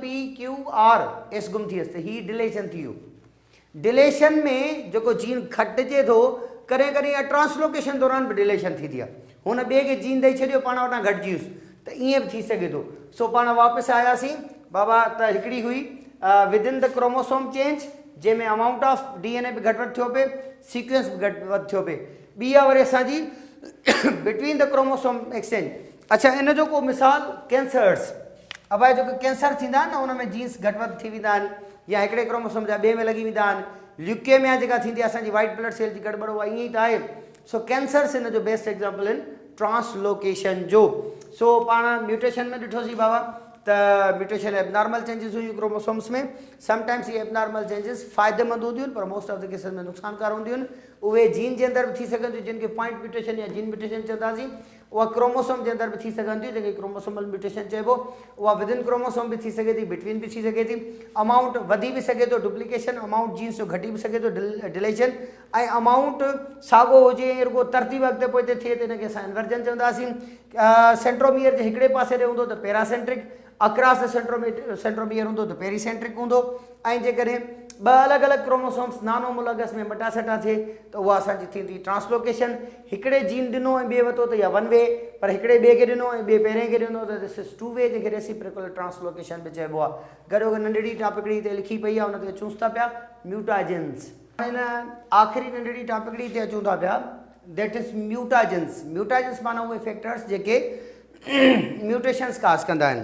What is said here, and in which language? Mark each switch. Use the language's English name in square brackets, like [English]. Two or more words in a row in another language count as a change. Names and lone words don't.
[Sindhi] PQRS गुम थी वियसि, त हीअ डिलेशन थी वियो। डिलेशन में जेको जीन खटिजे थो कॾहिं कॾहिं या ट्रांसलोकेशन दौरान बि डिलेशन थींदी आहे, हुन ॿिए खे जीन ॾेई छॾियो पाण वटां घटिजी वियुसि त ईअं बि थी सघे थो। सो पाण वापसि आयासीं बाबा त हिकिड़ी हुई [English] within the chromosome change [Sindhi] जंहिंमें [English] amount of DNA [Sindhi] बि घटि वधि थियो पिए, सीक्वेंस बि घटि वधि थियो पिए। ॿी आहे वरी असांजी [English] between the chromosome exchange. [Sindhi] अच्छा इन जो को मिसाल कैंसर्स, अब आहे जेके कैंसर थींदा आहिनि न उन में जीन्स घटि वधि थी वेंदा आहिनि या हिकिड़े क्रोमोसोम जा ॿिए में लॻी वेंदा आहिनि। ल्यूकेमिया जेका थींदी आहे असांजी [English] white blood cell [Sindhi] जी गड़बड़ उहा ईअं ई त आहे। सो कैंसर्स इन जो [English] best example [Sindhi] आहिनि ट्रांसलोकेशन जो। सो पाण म्यूटेशन में ॾिठोसीं बाबा त म्यूटेशन [English] abnormal changes [Sindhi] हुयूं क्रोमोसोम्स में। समटाइम्स ये [English] abnormal changes [Sindhi] फ़ाइदेमंद हूंदियूं आहिनि पर [English] most of the cases [Sindhi] में नुक़सानकार हूंदियूं आहिनि। उहे जीन जे अंदरि बि थी सघनि थियूं जिनखे [English] point mutation [Sindhi] या [English] gene mutation [Sindhi] चवंदासीं, उहा क्रोमोसोम जे अंदरि बि थी सघनि थियूं जंहिंखे [English] chromosomal mutation [Sindhi] चइबो। उहा [English] within chromosome [Sindhi] बि थी सघे थी, बिटवीन बि थी सघे थी। अमाउंट वधी बि सघे थो डुप्लीकेशन, अमाउंट जीन्स जो घटी बि सघे थो डिलेशन, ऐं अमाउंट साॻियो हुजे रुगो तरतीब अॻिते पोइ थिए त हिनखे असां इन्वर्जन चवंदासीं। सेंट्रोमियर जे हिकिड़े पासे ॾे हूंदो त पैरासेंट्रिक, [English] across the centromere [Sindhi] हूंदो त पेरीसेंट्रिक हूंदो। ऐं जेकॾहिं ॿ अलॻि अलॻि क्रोमोसोम्स नानो मुलगस में मटासटा थिए त उहा असांजी थींदी ट्रांसलोकेशन। हिकिड़े जीन ॾिनो ऐं ॿिए वरितो त या [English] one way, [Sindhi] पर हिकिड़े ॿिए खे ॾिनो ऐं ॿिए पहिरें खे ॾिनो त [English] this is two way, [Sindhi] जंहिंखे [English] reciprocal translocation [Sindhi] बि चइबो आहे। गॾो गॾु नंढड़ी टॉपिकड़ी हिते लिखी पई आहे, हुन ते अचूं था पिया म्यूटाजेंस। हिन आख़िरी नंढड़ी टॉपिकड़ी ते अचूं था पिया, [English] that is mutagens. [Sindhi] म्यूटाजेंस माना उहे फैक्टर्स जेके [English] mutations cause [Sindhi] कंदा आहिनि।